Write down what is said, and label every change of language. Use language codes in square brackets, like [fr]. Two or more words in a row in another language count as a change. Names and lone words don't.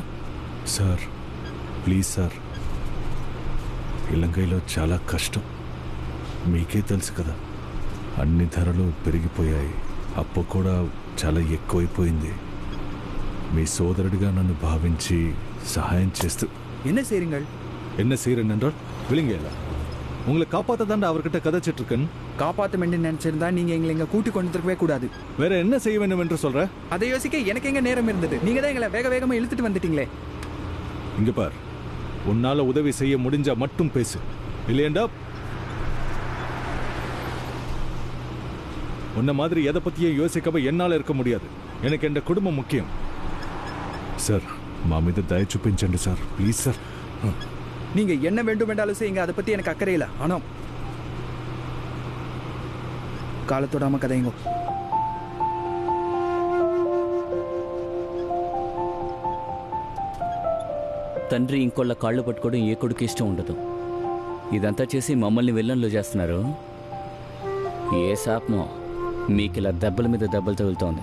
[en] sir please sir, [te] ఇలంగైలో చాలా కష్టం. మీకే తెలుసు కదా, అన్ని ధరలు పెరిగిపోయాయి. అప్పు కూడా చాలా ఎక్కువైపోయింది. మీ సోదరుడిగా నన్ను భావించి సహాయం చేస్తూ. [ta] என்ன செய்றீங்கள்? என்ன செய்றேன் என்றால் விழுங்கல உங்களை காப்பாத்ததாண்டா அவர்கிட்ட கதைச்சிட்டு இருக்கேன். காப்பாத்த வேண்டும் நினைச்சிருந்தா நீங்க எங்களை இங்க கூட்டி கொண்டு இருக்கவே கூடாது. வேற என்ன செய்ய வேண்டும் என்று சொல்ற? அதை யோசிக்க எனக்கு எங்க நேரம் இருந்தது? நீங்க தான் எங்களை வேகமா இழுத்துட்டு வந்துட்டீங்களே. இங்க பார், உன்னால உதவி செய்ய முடிஞ்சா மட்டும் பேசு, இல்லையேண்டா உன்ன மாதிரி எதை பத்தியும் யோசிக்காம என்னால இருக்க முடியாது. எனக்கு என் குடும்பம் முக்கியம். சார், [te] మా మీద దయ చూపించండి సార్, [en] please sir. [ta] நீங்க என்ன வேண்டும் என்றாலும் செய்யுங்க, அதை பத்தி எனக்கு அக்கறை இல்லை. ஆனா காலத்தோடாம கதைங்க. [te] తండ్రి ఇంకోళ్ళ కాళ్ళు పట్టుకోవడం ఏ కొడుకు ఇష్టం ఉండదు. ఇదంతా చేసి మమ్మల్ని విల్లన్లు చేస్తున్నారు. ఏ శాపమో మీకు ఇలా దెబ్బల మీద దెబ్బలు తగులుతోంది.